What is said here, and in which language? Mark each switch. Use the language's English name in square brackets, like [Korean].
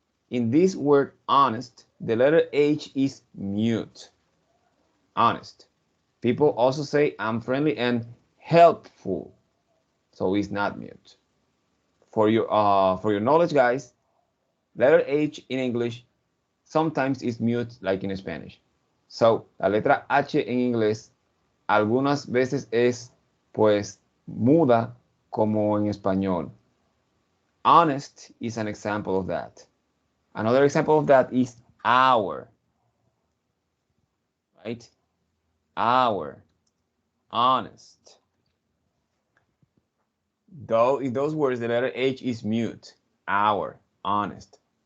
[English] In this word honest, the letter H is mute. Honest. People also say I'm friendly and helpful, so it's not mute. For your knowledge, guys, letter H in English sometimes is mute like in Spanish. [Spanish] So, la letra H en inglés algunas veces es pues muda como en español. [English] Honest is an example of that. Another example of that is our, right? Our, honest. Though in those words, the letter H is mute. Our, honest.